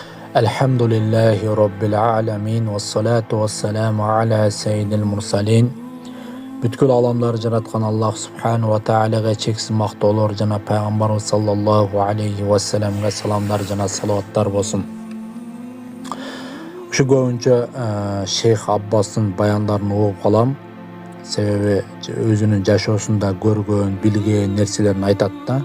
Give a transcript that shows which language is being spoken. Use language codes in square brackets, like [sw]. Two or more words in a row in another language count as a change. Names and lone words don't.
[ar] الحمد لله رب العالمين والصلاة والسلام على سيد المرسلين. [ky] Бүткүл аламдарды жараткан Аллах [ar] سبحانه وتعالى [ky] чексиз мактоолор жана пайгамбарыбыз [ar] صلى الله عليه وسلم [ky] саламдар жана салаваттар болсун. Ушу көбүнчө Шейх Аббастын баяндарын угуп калам. Себеби өзүнүн жашоосунда көргөн, билген нерселерин айтат да.